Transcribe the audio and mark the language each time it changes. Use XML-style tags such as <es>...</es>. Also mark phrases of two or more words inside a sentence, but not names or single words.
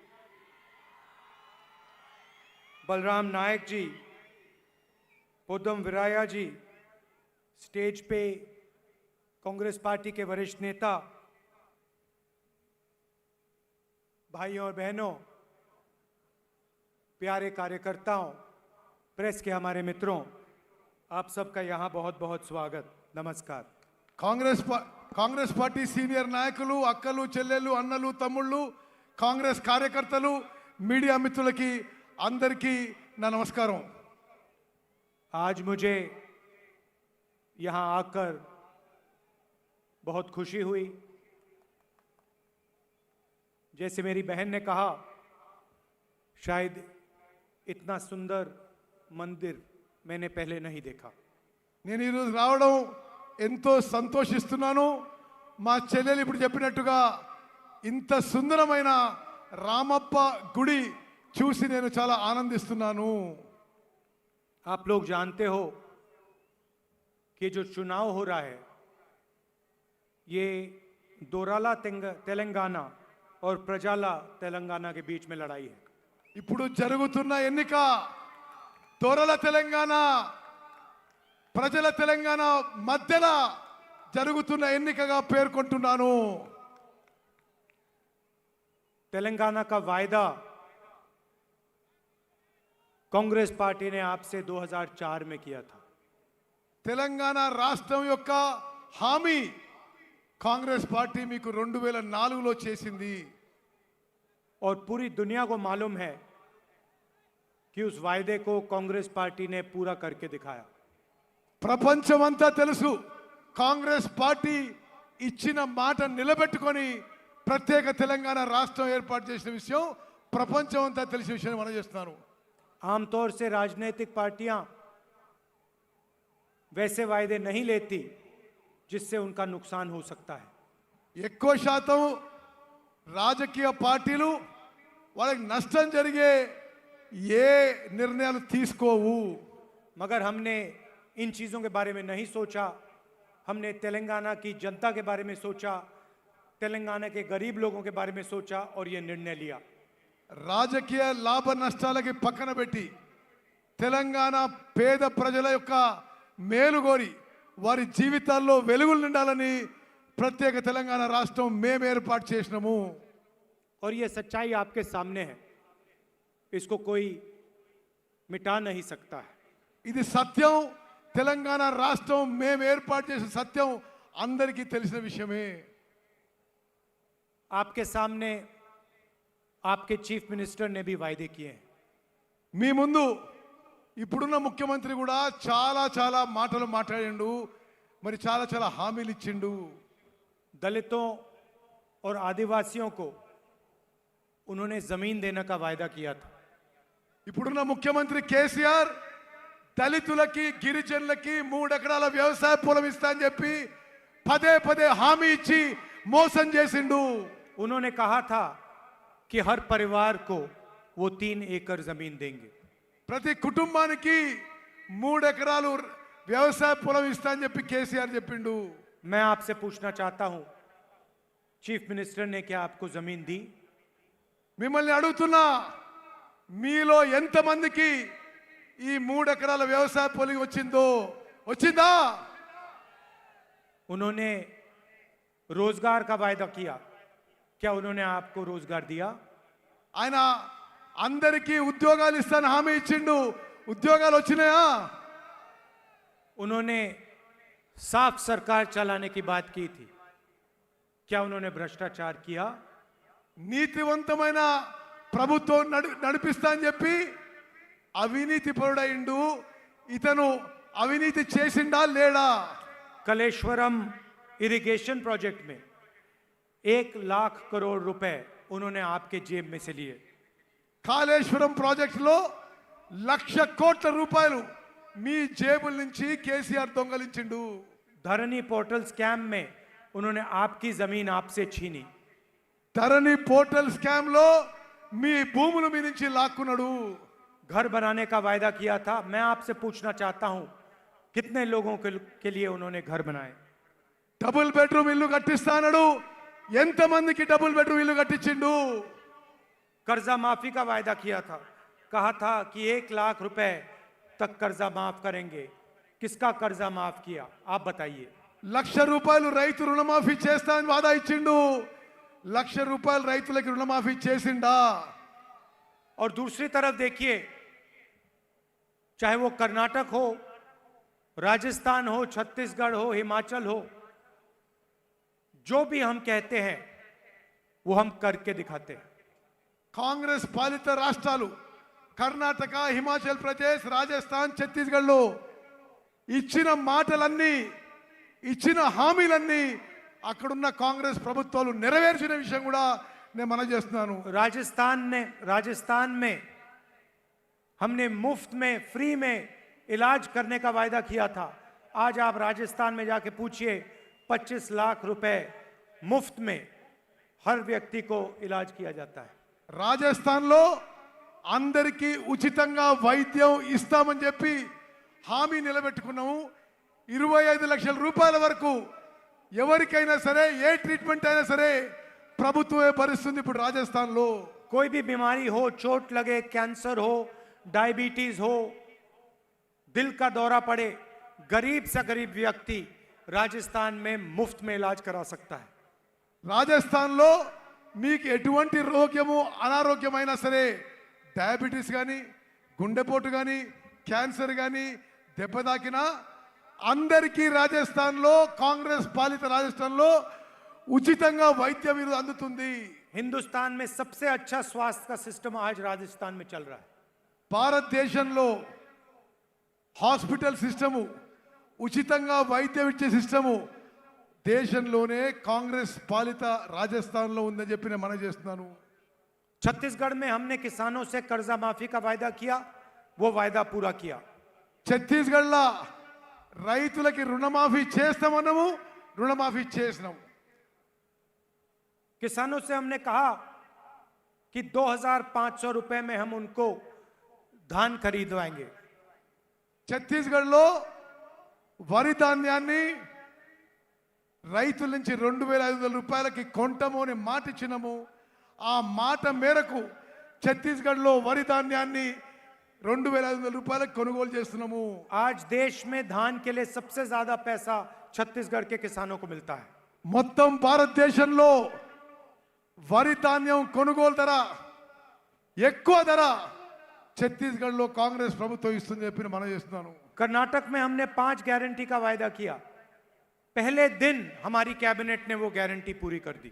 <hi>बलराम नायक जी, पोदम विराया जी, स्टेज पे कांग्रेस पार्टी के वरिष्ठ नेता, भाइयों और बहनों, प्यारे कार्यकर्ताओं, प्रेस के हमारे मित्रों, आप सबका यहाँ बहुत बहुत स्वागत, नमस्कार।</hi> <te>కాంగ్రెస్ పార్టీ సీనియర్ నాయకులు, అక్కలు, చెల్లెళ్ళు, అన్నలు, తమ్ముళ్ళు, కాంగ్రెస్ కార్యకర్తలు, మీడియా మిత్రులకి అందరికీ నా నమస్కారం।</te> <hi>आज मुझे यहाँ आकर बहुत खुशी हुई। जैसे मेरी बहन ने कहा, शायद इतना सुंदर मंदिर मैंने पहले नहीं देखा।</hi> <te>నేను ఈ రోజు రావడం ఎంతో సంతోషిస్తున్నాను। మా చెల్లెలు ఇప్పుడు చెప్పినట్టుగా ఇంత సుందరమైన రామప్ప గుడి చూసి నేను చాలా ఆనందిస్తున్నాను।</te> <hi>आप लोग जानते हो कि जो चुनाव हो रहा है ये</hi> <te>దొరల తెలంగాణ</te> <hi>और</hi> <te>ప్రజల తెలంగాణ</te> <hi>के बीच में लड़ाई है।</hi> <te>ఇప్పుడు జరుగుతున్న ఎన్నిక దొరల తెలంగాణ ప్రజల తెలంగాణ మధ్యలో జరుగుతున్న ఎన్నికగా పేర్కొంటున్నాను।</te> <hi>तेलंगाना का वायदा कांग्रेस पार्टी ने आपसे 2004 में किया था।</hi> <te>తెలంగాణ రాష్ట్రం యొక్క హామీ కాంగ్రెస్ పార్టీ మీకు 2004లో చేసింది।</te> <hi>और पूरी दुनिया को मालूम है कि उस वायदे को कांग्रेस पार्टी ने पूरा करके दिखाया।</hi> <te>ప్రపంచమంతా తెలుసు, కాంగ్రెస్ పార్టీ ఇచ్చిన మాట నిలబెట్టుకొని ప్రత్యేక తెలంగాణ రాష్ట్రం ఏర్పాటు చేసిన విషయం ప్రపంచమంతా తెలిసిన విషయం మనం చేస్తున్నాను।</te> <hi>आमतौर से राजनीतिक पार्टियां वैसे वायदे नहीं लेती जिससे उनका नुकसान हो सकता है।</hi> <te>ఎక్కువ శాతం రాజకీయ పార్టీలు వాళ్ళకి నష్టం జరిగే ఏ నిర్ణయాలు తీసుకోవు।</te> <hi>मगर हमने इन चीज़ों के बारे में नहीं सोचा। हमने तेलंगाना की जनता के बारे में सोचा, तेलंगाना के गरीब लोगों के बारे में सोचा और ये निर्णय लिया।</hi> <te>రాజకీయ లాభ నష్టాలకి పక్కన పెట్టి తెలంగాణ పేద ప్రజల యొక్క మేలుగోరి వారి జీవితాల్లో వెలుగులు నిండాలని ప్రత్యేక తెలంగాణ రాష్ట్రం మేము ఏర్పాటు చేసినాము।</te> <hi>और ये सच्चाई आपके सामने है, इसको कोई मिटा नहीं सकता है।</hi> <te>ఇది సత్యం, తెలంగాణ రాష్ట్రం మేము ఏర్పాటు చేసిన సత్యం అందరికీ తెలిసిన విషయమే।</te> <hi>आपके सामने आपके</hi> <en>chief minister</en> <hi>ने भी वायदे किए हैं।</hi> <te>మీ ముందు ఇప్పుడున్న ముఖ్యమంత్రి కూడా చాలా చాలా మాటలు మాట్లాడిండు, మరి చాలా చాలా హామీలు ఇచ్చిండు।</te> <hi>दलितों और आदिवासियों को उन्होंने जमीन देने का वायदा किया था।</hi> <te>ఇప్పుడున్న ముఖ్యమంత్రి కేసీఆర్ దళితులకి గిరిజనులకి 3 ఎకరాల వ్యవసాయ పొలం ఇస్తా అని చెప్పి పదే పదే హామీ ఇచ్చి మోసం చేసిండు।</te> <hi>उन्होंने कहा था कि हर परिवार को वो 3 एकड़ जमीन देंगे।</hi> <te>ప్రతి కుటుంబానికి 3 ఎకరాలు వ్యవసాయ పొలం ఇస్తా అని చెప్పి కేసీఆర్ చెప్పిండు।</te> <hi>मैं आपसे पूछना चाहता हूं,</hi> <en>chief minister</en> <hi>ने क्या आपको जमीन दी?</hi> <te>మిమ్మల్ని అడుగుతున్నా, మీలో ఎంతమందికి ఈ 3 ఎకరాల వ్యవసాయ పొలం వచ్చిందా?</te> <hi>उन्होंने रोजगार का वायदा किया, क्या उन्होंने आपको रोजगार दिया?</hi> <te>ఆయన అందరికీ ఉద్యోగాలు ఇస్తాను హామీ ఇచ్చిండు, ఉద్యోగాలు వచ్చినాయా?</te> <hi>उन्होंने साफ सरकार चलाने की बात की थी, क्या उन्होंने भ्रष्टाचार किया?</hi> <te>నీతివంతమైన ప్రభుత్వం నడిపిస్తా అని చెప్పి అవినీతి పరుడైండు, ఇతను అవినీతి చేసిండా లేడా?</te> <hi>कलेश्वरम</hi> <en>irrigation project</en> <hi>में 1 लाख करोड़ रुपए उन्होंने आपके जेब में से लिए।</hi> <te>కాళేశ్వరం ప్రాజెక్టులో 1,00,000 కోట్ల రూపాయలు మీ జేబుల నుంచి కేసీఆర్ దొంగలించిండు.</te> <hi>धरनी पोर्टल स्कैम में उन्होंने आपकी जमीन आपसे छीनी।</hi> <te>ధరణి పోర్టల్ స్కామ్ లో మీ భూములు మీ నుంచి లాక్కున్నాడు.</te> <hi>घर बनाने का वायदा किया था। मैं आपसे पूछना चाहता हूं कितने लोगों के लिए उन्होंने घर बनाए?</hi> <en>double bedroom</en> <te>ఇల్లు కట్టిస్తానడు. ఎంతమందికి</te> <en>double bedroom</en> <te>ఇల్లు కట్టించిండు?</te> <hi>कर्जा माफी का वायदा किया था, कहा था कि 1 लाख रुपए तक कर्जा माफ करेंगे। किसका कर्जा माफ किया आप बताइए?</hi> <te>1,00,000 రూపాయలు రైతు రుణమాఫీ చేస్తా అని వాదా ఇచ్చిండు. 1,00,000 రూపాయలు రైతులకి రుణమాఫీ చేసిండా?</te> <hi>और दूसरी तरफ देखिए, चाहे वो कर्नाटक हो, राजस्थान हो, छत्तीसगढ़ हो, हिमाचल हो, जो भी हम कहते हैं वो हम करके दिखाते हैं।</hi> <te>కాంగ్రెస్ పాలిత రాష్ట్రాలు కర్ణాటక, హిమాచల్ ప్రదేశ్, రాజస్థాన్, ఛత్తీస్గఢ్లో ఇచ్చిన మాటలన్నీ, ఇచ్చిన హామీలన్నీ అక్కడున్న కాంగ్రెస్ ప్రభుత్వాలు నెరవేర్చిన విషయం కూడా నేను మనవి చేస్తున్నాను.</te> <hi>राजस्थान में हमने मुफ्त में, फ्री में इलाज करने का वायदा किया था। आज आप राजस्थान में जाके पूछिए, 25 लाख रुपए मुफ्त में हर व्यक्ति को इलाज किया जाता है।</hi> <te>రాజస్థాన్లో అందరికీ ఉచితంగా వైద్యం ఇస్తామని చెప్పి హామీ నిలబెట్టుకున్నాము. 25 లక్షల రూపాయల వరకు ఎవరికైనా సరే, ఏ ట్రీట్మెంట్ అయినా సరే ప్రభుత్వమే భరిస్తుంది. ఇప్పుడు రాజస్థాన్లో</te> <hi>कोई भी बीमारी हो, चोट लगे, कैंसर हो, डायबिटीज हो, दिल का दौरा पड़े, गरीब से गरीब व्यक्ति राजस्थान में मुफ्त में इलाज करा सकता है।</hi> <te>రాజస్థాన్లో మీకు ఎటువంటి రోగము, అనారోగ్యమైనా సరే, డయాబెటీస్ కానీ, గుండెపోటు కానీ, క్యాన్సర్ కానీ దెబ్బ తాకినా అందరికీ రాజస్థాన్లో, కాంగ్రెస్ పాలిత రాజస్థాన్లో ఉచితంగా వైద్యం అందుతుంది.</te> <hi>हिंदुस्तान में सबसे अच्छा स्वास्थ्य का सिस्टम आज राजस्थान में चल रहा है।</hi> <te>భారతదేశంలో</te> <en>hospital system,</en> <te>ఉచితంగా వైద్యం ఇచ్చే సిస్టము దేశంలోనే కాంగ్రెస్ పాలిత రాజస్థాన్లో ఉందని చెప్పి నేను మనవి చేస్తున్నాను.</te> <hi>छत्तीसगढ़ में हमने किसानों से कर्जा माफी का वायदा किया, वो वायदा पूरा किया।</hi> <te>ఛత్తీస్గఢ్లో రైతులకి రుణమాఫీ చేస్తామన్నాము, రుణమాఫీ చేసినాము.</te> <hi>किसानों से हमने कहा कि 2,500 रुपए में हम उनको धान खरीदवाएंगे।</hi> <te>ఛత్తీస్గఢ్లో వరి ధాన్యాన్ని రైతుల నుంచి 2,500 రూపాయలకి కొంటాము అని మాట ఇచ్చినాము. ఆ మాట మేరకు ఛత్తీస్గఢ్లో వరి ధాన్యాన్ని 2,500 రూపాయలకు కొనుగోలు చేస్తున్నాము.</te> <hi>आज देश में धान के लिए सबसे ज्यादा पैसा छत्तीसगढ़ के किसानों को मिलता है।</hi> <te>మొత్తం భారతదేశంలో వరి ధాన్యం కొనుగోలు ధర, ఎక్కువ ధర ఛత్తీస్గఢ్లో కాంగ్రెస్ ప్రభుత్వం ఇస్తుంది చెప్పి మనం చేస్తున్నాను.</te> <hi>कर्नाटक में हमने 5 गारंटी का वायदा किया। पहले दिन हमारी कैबिनेट ने वो गारंटी पूरी कर दी।</hi>